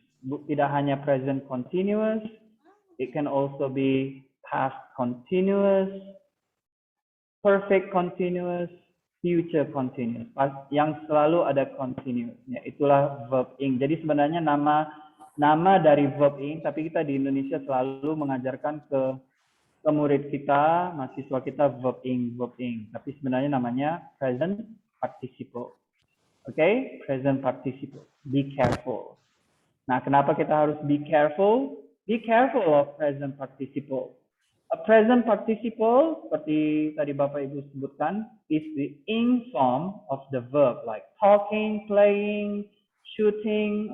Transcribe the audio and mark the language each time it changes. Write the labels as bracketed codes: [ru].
[id] Tidak hanya [en] present continuous, it can also be past continuous, perfect continuous, future continuous. [id] Yang selalu ada continuousnya. Itulah verb in. Jadi sebenarnya nama dari verb in, tapi kita di Indonesia selalu mengajarkan ke murid kita, mahasiswa kita verb in. Tapi sebenarnya namanya present participle. Oke, present participle. [en] Be careful. [id] Nah, kenapa kita harus be careful? [en] Be careful of present participle. A present participle, [id] seperti tadi Bapak Ibu sebutkan, [en] is the ing form of the verb, like talking, playing, shooting.